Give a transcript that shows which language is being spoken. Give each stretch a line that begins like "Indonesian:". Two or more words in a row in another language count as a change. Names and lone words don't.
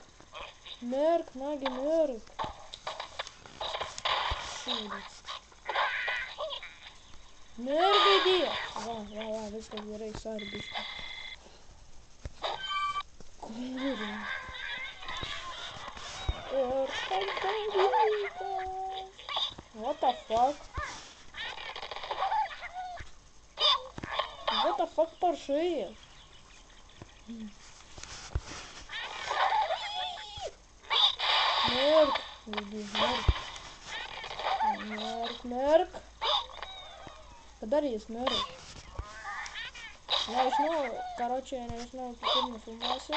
Lithuanian: Mirk, nagi mirk! Šūdas. Mirk, gaidėjo! Va, viskas gerai, sorry, biškai. Ir tada vyko.
English: What the fuck? What the fuck paršai?
Lithuanian: Mirk. Mirk. Kada jis mirk? Nežinau, karočią, nežinau, kaip nefilmuosiu.